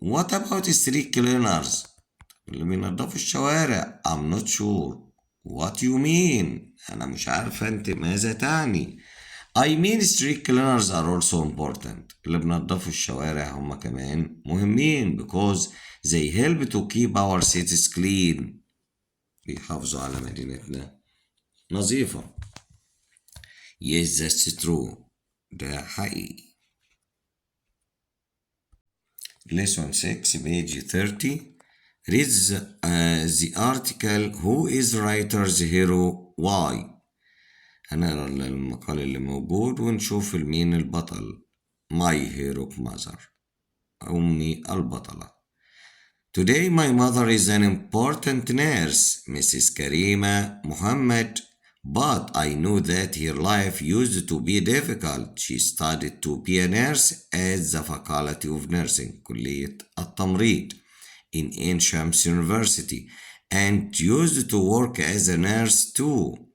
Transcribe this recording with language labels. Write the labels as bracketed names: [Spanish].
[English] What about street cleaners؟ [Arabic] اللي بينظفوا الشوارع. [English] I'm not sure. What you mean؟ [Arabic] أنا مش عارفة أنت ماذا تعني. [English] I mean street cleaners are also important. [Arabic] اللي بينظفوا الشوارع هم كمان مهمين [English] because they help to keep our cities clean. [Arabic] بيحافظوا على مدينتنا نظيفة. [English] Yes, that's true. [Arabic] ده حقيقي. [English] Lesson 6, page 30. Read the article Who is writer's hero? Why? [Arabic] هنقرا المقال اللي موجود ونشوف مين البطل. [English] My hero mother. [Arabic] أمي البطلة. [English] Today my mother is an important nurse, Mrs. Karima Muhammad. But I know that her life used to be difficult. She studied to be a nurse at the Faculty of Nursing, كلية التمريض, in Ain Shams University, and used to work as a nurse too.